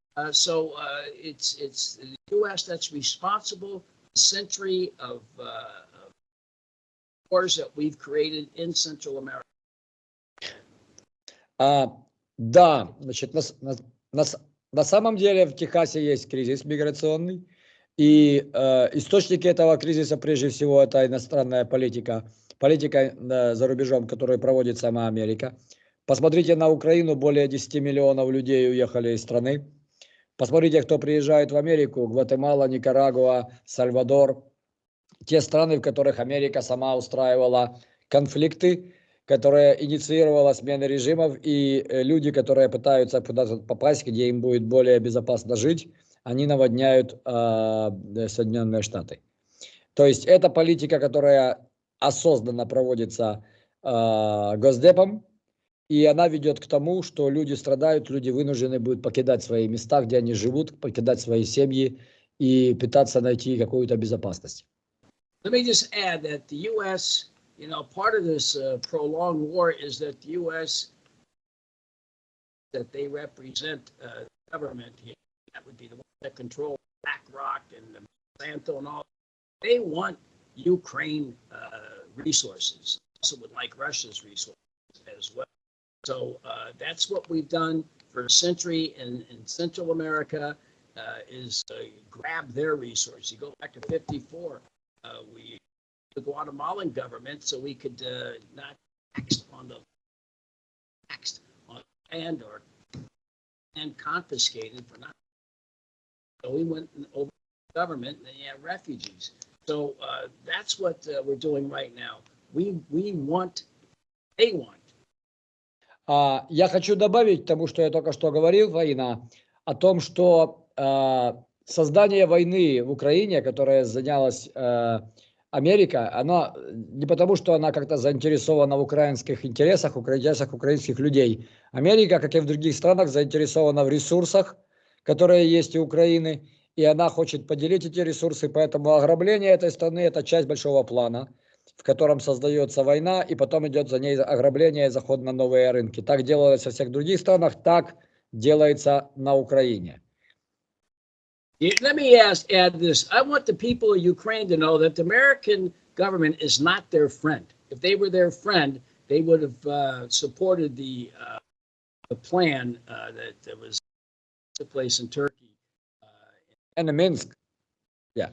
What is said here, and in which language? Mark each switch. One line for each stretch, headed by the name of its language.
English: So it's the U.S. that's responsible for a century of wars that we've created in Central America.
Russian: Да, значит, на самом деле в Техасе есть кризис миграционный, и источники этого кризиса прежде всего это иностранная политика за рубежом, которую проводит сама Америка. Посмотрите на Украину, более 10 миллионов людей уехали из страны. Посмотрите, кто приезжает в Америку: Гватемала, Никарагуа, Сальвадор. Те страны, в которых Америка сама устраивала конфликты, которая инициировала смены режимов, и люди, которые пытаются куда-то попасть, где им будет более безопасно жить, они наводняют Соединенные Штаты. То есть это политика, которая осознанно проводится Госдепом, и она ведет к тому, что люди страдают, люди вынуждены будут покидать свои места, где они живут, покидать свои семьи и пытаться найти какую-то безопасность.
English: Let me just add that the U.S., part of this prolonged war is that the U.S., that they represent the government here, that would be the one that control BlackRock and Monsanto and all, they want Ukraine resources, also would like Russia's resources as well. So that's what we've done for a century in Central America, is grab their resources. You go back to 54, the Guatemalan government, so we could not tax on land or and confiscated for not. So we went over the government, and then you have refugees. So that's what we're doing right now. We want, they want.
Russian: Я хочу добавить к тому, что я только что говорил, Фаина, о том, что создание войны в Украине, которая занялась Америка, она не потому, что она как-то заинтересована в украинских интересах, украинских людей. Америка, как и в других странах, заинтересована в ресурсах, которые есть у Украины, и она хочет поделить эти ресурсы, поэтому ограбление этой страны – это часть большого плана, в котором создается война, и потом идет за ней ограбление и заход на новые рынки. Так делалось во всех других странах, так делается на Украине.
English: Let me add this. I want the people of Ukraine to know that the American government is not their friend. If they were their friend, they would have supported the plan that was took place in Turkey. And in Minsk. Yeah,